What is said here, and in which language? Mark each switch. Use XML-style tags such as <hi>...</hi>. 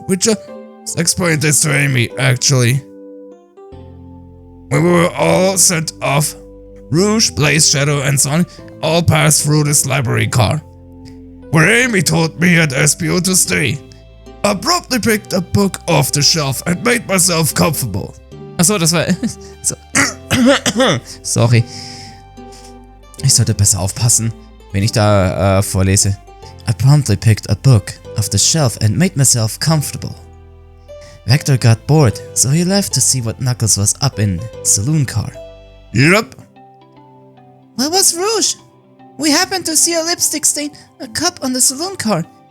<en>We just explained this to Amy, actually. When we were all sent off, Rouge, Blaze, Shadow, and Sonic all passed through this library car, where Amy told me at SPO to stay. Abruptly picked a book off the shelf and made myself comfortable.</en> <de>Achso, das war...</de> <en>Sorry.</en> <de>Ich sollte besser aufpassen, wenn ich da vorlese.</de> <en>I promptly picked a book off the shelf and made myself comfortable. Vector got bored, so he left to see what Knuckles was up in the saloon car. Yep. Where was Rouge? We happened to see a lipstick stain, a cup on the saloon car.</en>